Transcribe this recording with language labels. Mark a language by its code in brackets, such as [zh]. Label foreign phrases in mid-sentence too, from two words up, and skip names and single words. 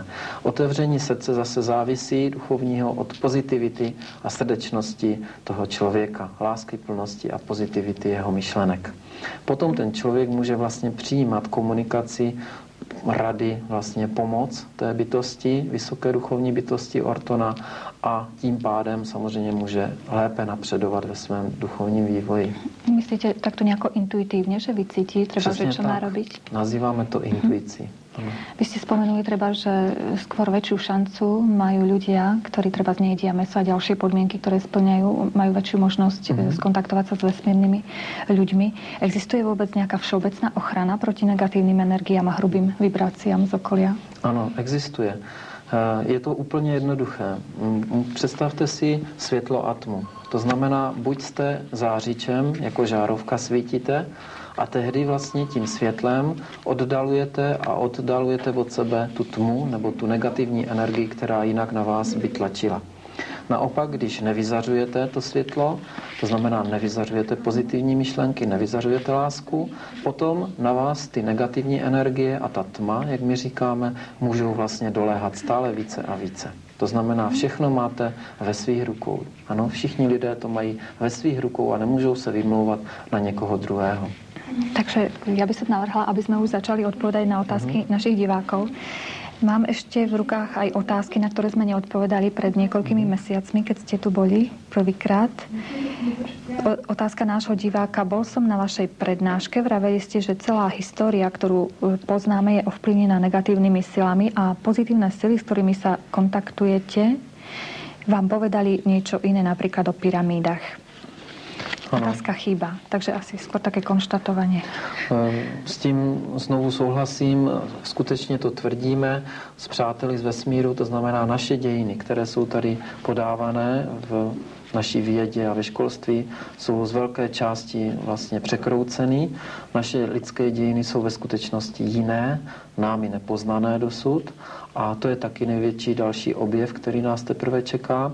[cs] Otevření srdce zase závisí duchovního od pozitivity a srdečnosti toho člověka, láskyplnosti a pozitivity jeho myšlenek. Potom ten člověk může vlastně přijímat komunikaci, rady, vlastně pomoc té bytosti, vysoké duchovní bytosti Ortona a tím pádem samozřejmě může lépe napředovat ve svém duchovním vývoji. [sk] Myslíte takto nejako intuitívne, že vycítí, treba, že čo má robiť? [cs] Nazýváme to intuícií. [sk] Vy ste spomenuli treba, že skôr väčšiu šancu majú ľudia, ktorí treba nejedia mäso a ďalšie podmienky, ktoré splňajú, majú väčšiu možnosť skontaktovať sa s vesmírnymi ľuďmi. Existuje vôbec nejaká všeobecná ochrana proti negatívnym energiám a hrubým vibráciám z okolia? [cs] Ano, existuje. Je to úplně jednoduché. Představte si světlo atmu. To znamená, buď jste zářičem, jako žárovka svítíte, a tehdy vlastně tím světlem oddalujete od sebe tu tmu nebo tu negativní energii, která jinak na vás by tlačila. Naopak, když nevyzařujete to světlo, to znamená nevyzařujete pozitivní myšlenky, nevyzařujete lásku, potom na vás ty negativní energie a ta tma, jak my říkáme, můžou vlastně doléhat stále více a více. To znamená, všechno máte ve svých rukou. Ano, všichni lidé to mají ve svých rukou a nemůžou se vymlouvat na někoho druhého. [sk] Takže ja by som navrhla, aby sme už začali odpovedať na otázky našich divákov. Mám ešte v rukách aj otázky, na ktoré sme neodpovedali pred niekoľkými mesiacmi, keď ste tu boli prvýkrát. Otázka nášho diváka. Bol som na vašej prednáške. Vraveli ste, že celá história, ktorú poznáme, je ovplyvnená negatívnymi silami a pozitívne sily, s ktorými sa kontaktujete, vám povedali niečo iné, napríklad o pyramídach. Otázka chýba, takže asi skôr také konštatovanie. [cs] S tím znovu souhlasím, skutečně to tvrdíme s přáteli z vesmíru, to znamená naše dějiny, které jsou tady podávané v naší vědě a ve školství, jsou z velké části vlastně překroucený. Naše lidské dějiny jsou ve skutečnosti jiné, námi nepoznané dosud a to je taky největší další objev, který nás teprve čeká.